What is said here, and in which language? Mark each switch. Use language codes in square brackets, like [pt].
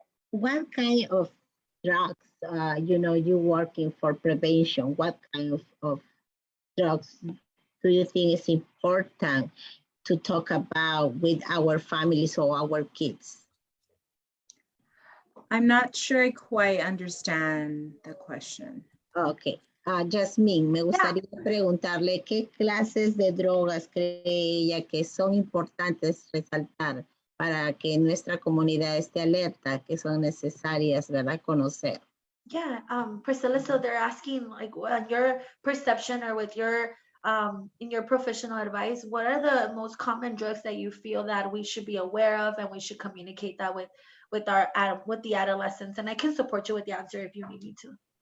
[en] What kind of drugs, you working for prevention? What kind of drugs do you think is important to talk about with our families or our kids? I'm not sure I quite understand the question. Okay. [es] Jasmine, me gustaría preguntarle qué clases de drogas cree ella que son importantes resaltar para que nuestra comunidad esté alerta, que son necesarias, ¿verdad? Conocer. [en] Yeah, Priscilla, so they're asking, like, on your perception or with your, in your professional advice, what are the most common drugs that you feel that we should be aware of and we should communicate that with the adolescents? And I can support you with the answer if you need me to.